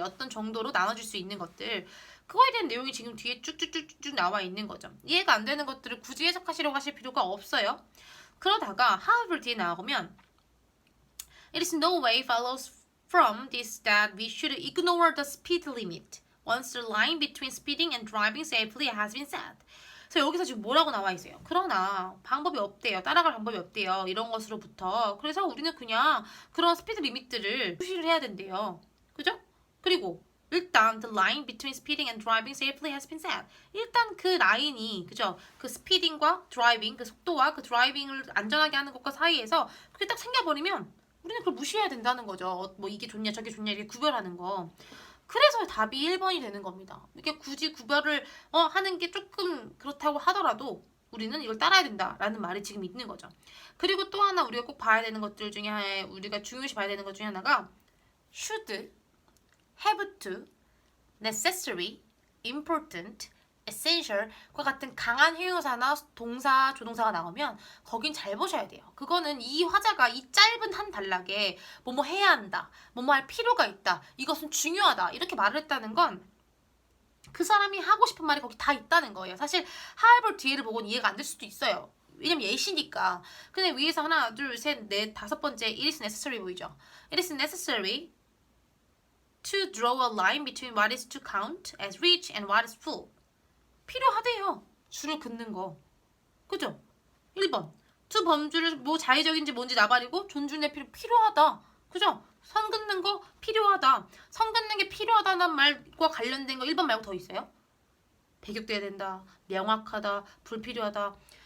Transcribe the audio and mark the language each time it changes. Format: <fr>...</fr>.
<ko>어떤 정도로 나눠줄 수 있는 것들. 그거에 대한 내용이 지금 뒤에 쭉쭉쭉쭉 나와 있는 거죠. 이해가 안 되는 것들을 굳이 해석하시려고 하실 필요가 없어요. 그러다가</ko> <en>however 뒤에 나오면 It is no way follows from this that we should ignore the speed limit once the line between speeding and driving safely has been set.</en> <ko>그래서 여기서 지금 뭐라고 나와 있어요? 그러나 방법이 없대요. 따라갈 방법이 없대요. 이런 것으로부터. 그래서 우리는 그냥 그런 스피드 리밋들을 무시를 해야 된대요. 그죠? 그리고 일단</ko> <en>the line between speeding and driving safely has been set.</en> <ko>일단 그 라인이 그죠? 그 스피딩과 드라이빙, 그 속도와 그 드라이빙을 안전하게 하는 것과 사이에서 그게 딱 생겨버리면 우리는 그걸 무시해야 된다는 거죠. 뭐 이게 좋냐 저게 좋냐 이렇게 구별하는 거. 그래서 답이 1번이 되는 겁니다. 이게 굳이 구별을 하는 게 조금 그렇다고 하더라도 우리는 이걸 따라야 된다라는 말이 지금 있는 거죠. 그리고 또 하나 우리가 꼭 봐야 되는 것들 중에 우리가 중요시 봐야 되는 것 중에 하나가 should, have to, necessary, important, essential과 같은 강한 형용사나 동사, 조동사가 나오면 거긴 잘 보셔야 돼요. 그거는 이 화자가 이 짧은 한 단락에 뭐뭐 해야 한다, 뭐뭐 할 필요가 있다, 이것은 중요하다 이렇게 말을 했다는 건 그 사람이 하고 싶은 말이 거기 다 있다는 거예요. 사실 however 뒤에를 보고는 이해가 안 될 수도 있어요. 왜냐면 예시니까. 근데 위에서 하나, 둘, 셋, 넷, 다섯 번째</ko> <en>it is necessary</en> <ko>보이죠?</ko> <en>It is necessary to draw a line between what is to count as rich and what is full.</en> <ko>필요하대요. 줄을 긋는 거. 그죠? 1번. 두 범주를 뭐 자의적인지 뭔지 나발이고 존중의 필요하다. 그죠? 선 긋는 거 필요하다. 선 긋는 게 필요하다는 말과 관련된 거 1번 말고 더 있어요? 배격돼야 된다. 명확하다. 불필요하다.</ko>